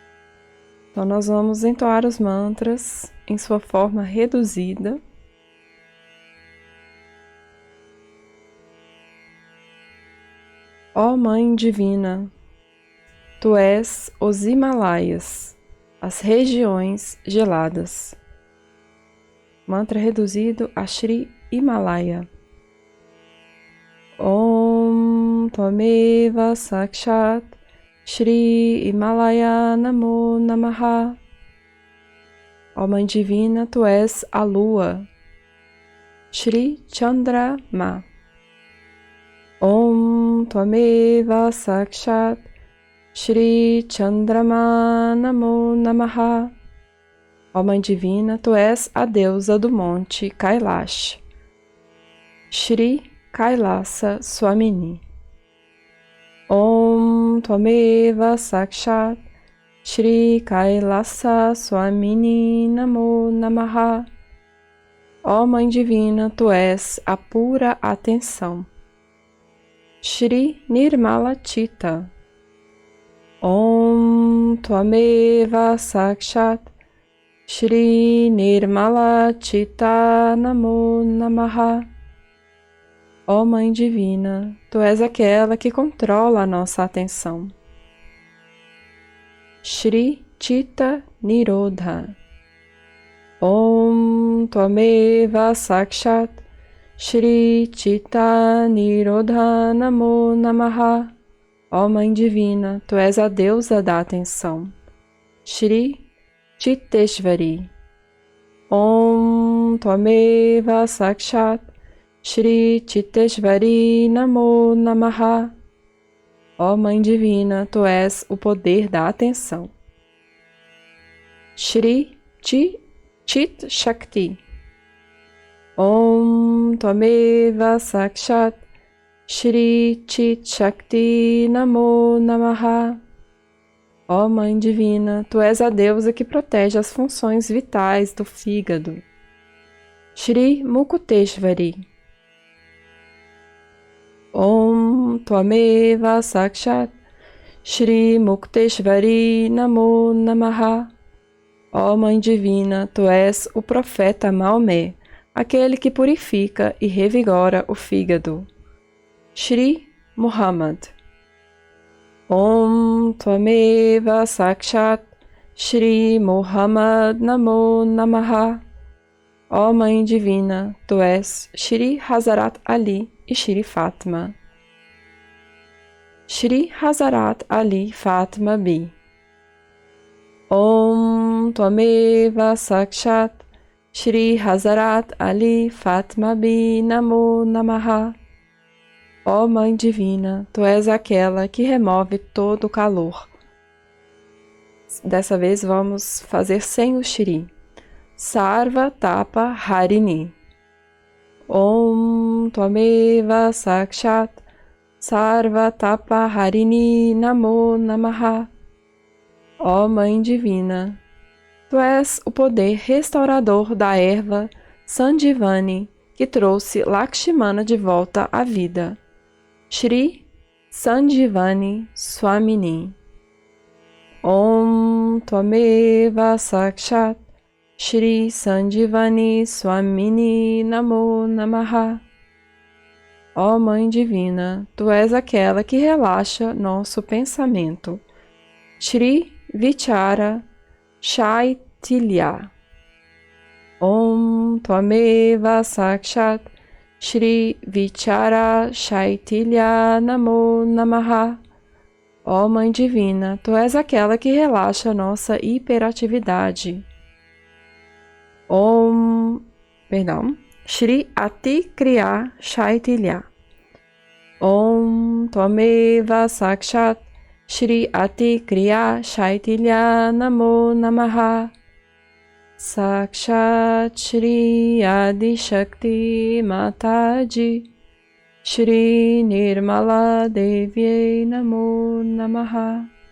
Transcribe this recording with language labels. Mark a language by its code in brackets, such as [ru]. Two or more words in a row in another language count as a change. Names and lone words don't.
[pt] Então nós vamos entoar os mantras em sua forma reduzida, Ó Mãe Divina, Tu és os Himalaias, as regiões geladas. Mantra reduzido a Shri Himalaya. [sa] Om Tvameva Sakshat Shri Himalaya Namo Namaha. [pt] Ó Mãe Divina, Tu és a Lua, Shri Chandrama. [sa] Om Tvameva Sakshat Shri Chandrama Namo Namaha. [pt] Ó Mãe Divina, Tu és a deusa do monte Kailash, Shri Kailasa Swamini. [sa] Om Tvameva Sakshat Shri Kailasa Swamini Namo Namaha. [pt] Ó Mãe Divina, Tu és a pura atenção, Shri Nirmala Chitta. [sa] Om Tvameva Sakshat Shri Nirmala Chitta Namo Namaha. [pt] Ó Mãe Divina, Tu és aquela que controla a nossa atenção, Shri Chitta Nirodha. [sa] Om Tvameva Sakshat Shri Chitta Nirodha Namo Namaha. [pt] Ó Mãe Divina, Tu és a deusa da atenção, Shri Chitteshvari. [sa] Om Tvameva Sakshat Shri Chitteshvari Namo Namaha. [pt] Ó Mãe Divina, Tu és o poder da atenção, Shri Chit Shakti. [sa] Om Tvameva Sakshat Shri Chit Shakti Namo Namaha. [pt] Ó Mãe Divina, Tu és a deusa que protege as funções vitais do fígado, Shri Mukuteshvari. [sa] Om Tvameva Sakshat Shri Mukteshvari Namo Namaha. [pt] Ó Mãe Divina, Tu és o profeta Maomé, aquele que purifica e revigora o fígado, Shri Muhammad. [sa] Om Tvameva Sakshat Shri Muhammad Namo Namaha. [pt] Ó Mãe Divina, Tu és Shri Hazarat Ali e Shri Fátima, Shri Hazarat Ali Fátima Bi. [sa] Om Tvameva Sakshat Shri Hazarat Ali Fátima Bi Namo Namaha. [pt] Ó Mãe Divina, Tu és aquela que remove todo o calor. Dessa vez vamos fazer sem o Shri. Sarva Tapa Harini. [sa] Om Tvameva Sakshat Sarva Tapa Harini Namo Namaha. [pt] Ó Mãe Divina, Tu és o poder restaurador da erva Sandivani que trouxe Lakshmana de volta à vida, Shri Sandivani Swamini. [sa] Om Tvameva Sakshat Shri Sandivani Swamini Namo Namaha. [pt] Ó Mãe Divina, Tu és aquela que relaxa nosso pensamento, Shri Vichara Shaitilya. [sa] Om Tvameva Sakshat Shri Vichara Shaitilya Namo Namaha. [pt] Ó Mãe Divina, Tu és aquela que relaxa nossa hiperatividade, Shri Ati Kriya Shaitilya. [sa] Om Tvameva Sakshat Shri Ati Kriya Shaitilya Namo Namaha. Sakshat Shri Adi Shakti Mataji Shri Nirmala Devi Namo Namaha.